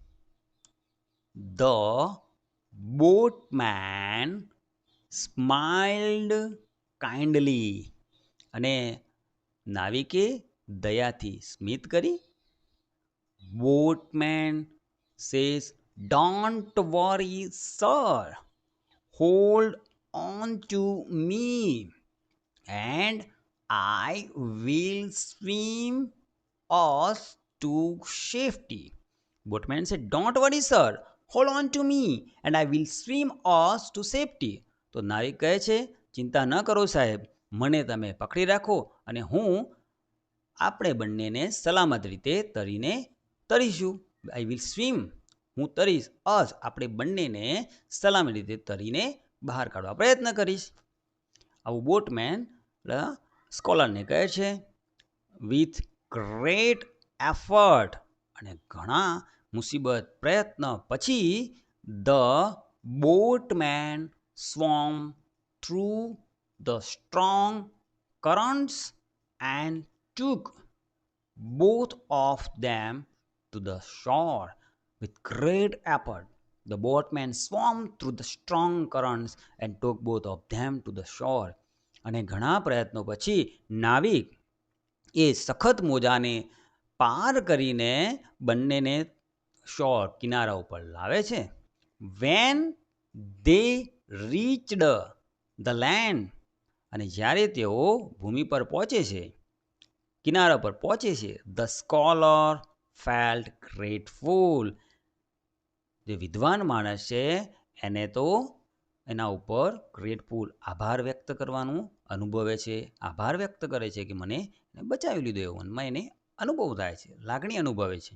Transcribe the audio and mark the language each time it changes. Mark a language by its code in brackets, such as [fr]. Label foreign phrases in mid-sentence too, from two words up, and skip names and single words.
[en] The boatman smiled kindly. [gu] અને નાવિકે દયાથી સ્મિત કરી. [en] Boatman says, don't worry sir, hold on to me and I will swim us to safety. Boatman said, "Don't worry, sir. Hold on to me and I will swim us to safety." [gu] તો નાવિક કહે છે, ચિંતા ન કરો સાહેબ, મને તમે પકડી રાખો અને આપણે બંનેને સલામત રીતે તરીશું. [en] I will swim, [gu] હું તરીશ, આપણે બંનેને સલામત રીતે તરીને બહાર કાઢવા પ્રયત્ન કરીશ. આવું બોટમેન સ્કોલરને કહે છે. [en] With great effort, [gu] અને ઘણા મુસીબત પ્રયત્ન પછી [en] the boatman swam through the strong currents and took both of them to the shore. With great effort, the boatman swam through the strong currents and took both of them to the shore. [gu] અને ઘણા પ્રયત્નો પછી નાવિક એ સખત મોજાને પાર કરીને બંનેને શોર કિનારા ઉપર લાવે છે. [en] When they reached the land, [gu] અને જ્યારે તેઓ ભૂમિ પર પહોંચે છે, કિનારા પર પહોંચે છે, [en] the scholar felt grateful, [gu] જે વિદ્વાન માણસ છે એને તો એના ઉપર ગ્રેટફુલ, આભાર વ્યક્ત કરવાનું અનુભવે છે, આભાર વ્યક્ત કરે છે કે મને બચાવી લીધો, એવો મનમાં એને અનુભવ થાય છે, લાગણી અનુભવે છે.